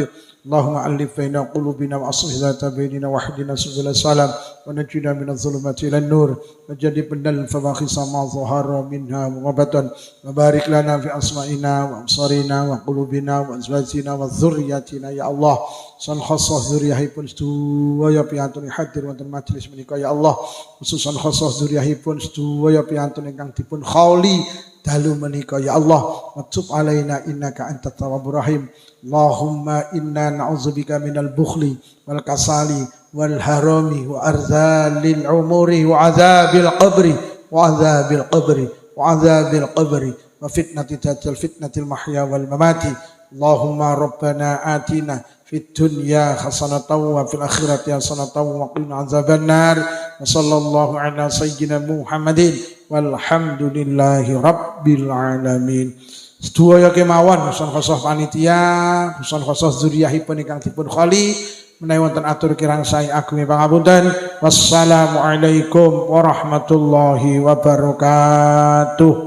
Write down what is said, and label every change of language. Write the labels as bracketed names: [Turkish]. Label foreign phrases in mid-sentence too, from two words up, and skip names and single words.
[Arabic] اللهم ألف بين قلوبنا وأصلح ذات بيننا واهدنا سبل السلام ونجنا من الظلمات إلى النور وجنبنا الفواحش ما ظهر منها وبطن وبارك لنا في أسماعنا وأبصارنا وقلوبنا وأزواجنا وذرياتنا يا الله. [Javanese] San khassah dzurriyyahipun sedaya piyantun hadir wonten majelis menika [Arabic] يا الله. خصوصا خاصة [Javanese] dzurriyyahipun sedaya piyantun ingkang dipun khauli dalu menika [Arabic] يا الله. وتب علينا إنك أنت التواب الرحيم. اللهم إنا نعوذ بك من البخل والكسل والهرم وأرذل العمر وعذاب القبر وعذاب القبر وعذاب القبر وفتنة تت فتنة المحيا والممات. اللهم ربنا آتنا في الدنيا حسنة وفي الآخرة حسنة وقنا عذاب النار. وصلى الله على سيدنا محمد والحمد لله رب العالمين. [Javanese] Sedaya kemawon [Arabic] خصوصا خاصة [Javanese] panitia, [Arabic] خصوصا خاصة [Javanese] dzurriyyahipun ingkang dipun kholi menawi wonten atur kirang sae agungé pangapunten. [Arabic] والسلام عليكم ورحمة الله وبركاته.